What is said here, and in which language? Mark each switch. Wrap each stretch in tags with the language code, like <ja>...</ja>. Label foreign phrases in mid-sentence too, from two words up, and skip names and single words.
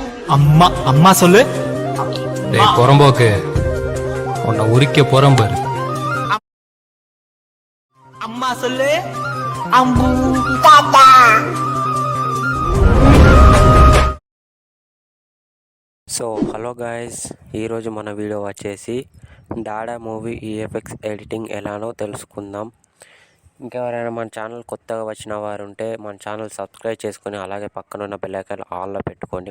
<ta>அம்மா அம்மா சொல்லு. டேய் புறம்போக்கு, உன்னை உரிக்க போறேன் பாரு. அம்மா சொல்லு. அம்பு தாத்தா.</ta> <en>so hello guys,</en> <te>ఈరోజు మన వీడియో వచ్చేసి డాడా మూవీ</te> <en>EFX editing</en> <te>ఎలానో తెలుసుకుందాం. ఇంకెవరైనా మన ఛానల్ కొత్తగా వచ్చిన వారు ఉంటే మన ఛానల్ సబ్స్క్రైబ్ చేసుకుని అలాగే పక్కన ఉన్న</te> <en>bell icon</en> <te>ఆన్లో పెట్టుకోండి.</te>